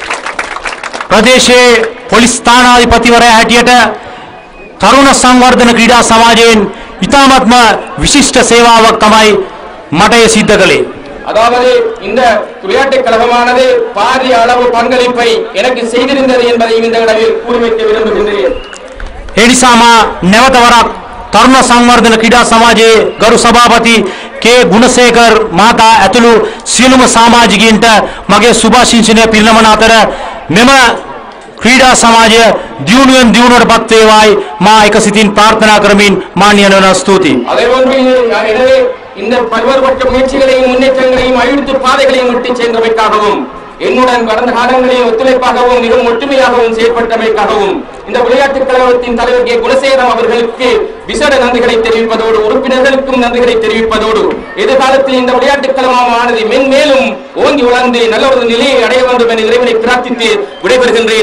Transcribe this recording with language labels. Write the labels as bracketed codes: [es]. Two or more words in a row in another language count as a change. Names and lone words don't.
[si] ප්‍රදේශයේ පොලිස් ස්ථානාධිපතිවරයා හැටියට තරුණ සංවර්ධන ක්‍රීඩා සමාජයෙන් ඉතාමත්ම විශිෂ්ට සේවාවක් තමයි මට ඒ සිද්ධ කළේ. [ta] அதாவது இந்த விளையாட்டுக் கழகமானது பாரிய அளவு பங்களிப்பை எனக்கு செய்திருந்தது என்பதை இந்த இடத்தில் கூறி வைக்க விரும்புகின்றேன். [si] ඒ නිසා මා නැවත වරක් තරුණ සංවර්ධන ක්‍රීඩා සමාජයේ ගරු සභාපති කේ ගුණසේකර් මහතා ඇතුළු සියලුම සමාජිකයන්ට මගේ සුභාශිංසනය පිරිනමන අතර මෙම ක්‍රීඩා සමාජය දියුණුවෙන් දියුණුවට පත් වේවායි මා එක සිතින් ප්‍රාර්ථනා කරමින් මාන්‍යවන ස්තුතියි. [ta] அதேபோன்று எனவே இந்த பல்வேறுபட்ட முயற்சிகளையும் முன்னேற்றங்களையும் அழித்து பாதைகளையும் விட்டு சென்றமைக்காகவும் என்னுடன் கடந்த காலங்களில் ஒத்துழைப்பாகவும் மிகவும் ஒற்றுமையாகவும் செயல்பட்டமைக்காகவும் இந்த விளையாட்டுக் கழகத்தின் தலைவர் கே குணசேகரம் அவர்களுக்கு விசேட நன்றிகளை தெரிவிப்பதோடு உறுப்பினர்களுக்கும் நன்றிகளை தெரிவிப்பதோடு எதிர்காலத்தில் இந்த விளையாட்டுக் கழகமானது மென்மேலும் ஓங்கி வளர்ந்து நல்ல ஒரு நிலையை அடைய வேண்டும் என இறைவனை பிரார்த்தித்து விடைபெறுகின்றேன்.